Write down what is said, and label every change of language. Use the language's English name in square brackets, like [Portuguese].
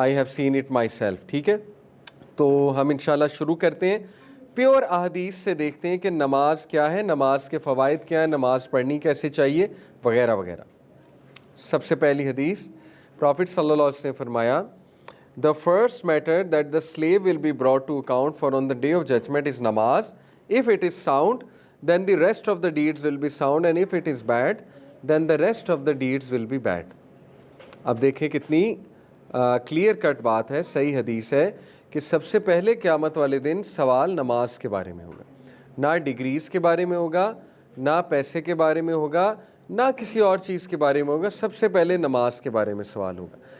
[English] I have seen it myself, [Hindi] ठीक है। तो हम इंशाल्लाह शुरू करते हैं, प्योर अहदीस से देखते हैं कि नमाज क्या है, नमाज के फ़वाइद क्या है, नमाज पढ़नी कैसे चाहिए, वगैरह वगैरह। सबसे पहली हदीस, प्रॉफिट सल्लल्लाहु अलैहि वसल्लम ने फरमाया [English] The first matter that the slave will be brought to account for on the day of judgment is namaz. If it is sound, then the rest of the deeds will be sound, and if it is bad, then the rest of the deeds will be bad. [Hindi] अब देखें कितनी clear cut बात है, सही हदीस है कि सबसे पहले क़यामत वाले दिन सवाल नमाज के बारे में होगा, ना डिग्रीज़ के बारे में होगा, ना पैसे के बारे में होगा, ना किसी और चीज़ के बारे में होगा, सबसे पहले नमाज के बारे में सवाल होगा।